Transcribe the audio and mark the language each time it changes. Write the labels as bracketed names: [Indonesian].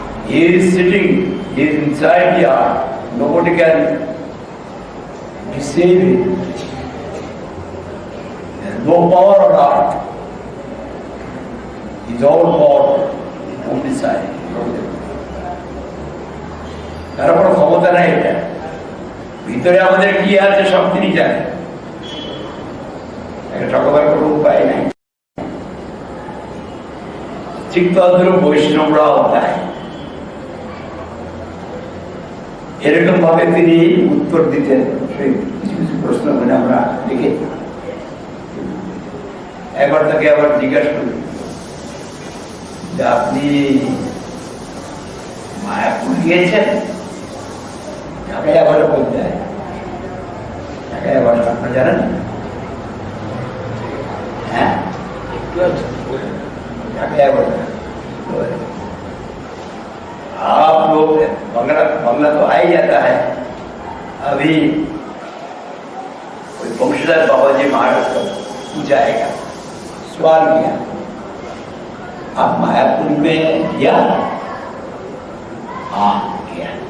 [English] He is sitting, he is inside the heart. Nobody can deceive him. There is no power on earth. He is all powerful, omniscient. [Bangla] তার কোনো ক্ষমতা নাই এটা। ভিতরে আমাদের কি আছে সব তিনি জানেন, এটা ঠকাবার কোনো উপায় নাই। ঠিক তদ্রূপ বৈষ্ণবরাও তাই, এরকম ভাবে তিনি উত্তর দিতেন কিছু কিছু প্রশ্ন মানে আমরা লিখে। একবার তাকে আবার জিজ্ঞাসা করি যে আপনি মায়াপুর গিয়েছেন? ঢাকায় আবার বলতে হয়, ঢাকায় আবার আপনারা জানেন? হ্যাঁ, ঢাকায় আবার [Hindi] आप लोग बंगला तो आ ही जाता है। अभी कोई वंशधर बाबा जी महाराज को पूछा आएगा, सवाल किया आप मायापुर में किया? हाँ किया।